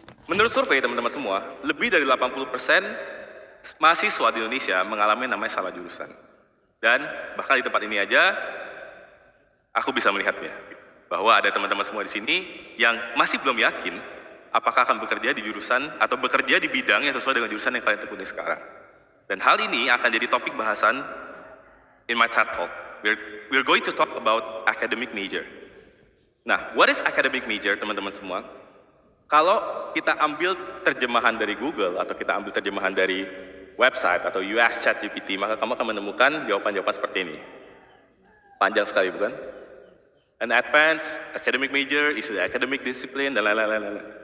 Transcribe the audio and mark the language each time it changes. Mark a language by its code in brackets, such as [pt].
[id] Menurut survei teman-teman semua, lebih dari 80% mahasiswa di Indonesia mengalami namanya salah jurusan. Dan bahkan di tempat ini aja, aku bisa melihatnya. Bahwa ada teman-teman semua di sini yang masih belum yakin apakah akan bekerja di jurusan atau bekerja di bidang yang sesuai dengan jurusan yang kalian tekuni sekarang. Dan hal ini akan jadi topik bahasan [en] in my TED Talk. We're going to talk about academic major. Nah, what is academic major, [id] teman-teman semua? Kalau kita ambil terjemahan dari Google atau kita ambil terjemahan dari website atau US ChatGPT, maka kamu akan menemukan jawaban-jawaban seperti ini. Panjang sekali, bukan? [en] An advanced academic major is the academic discipline, [id] dan lain-lain.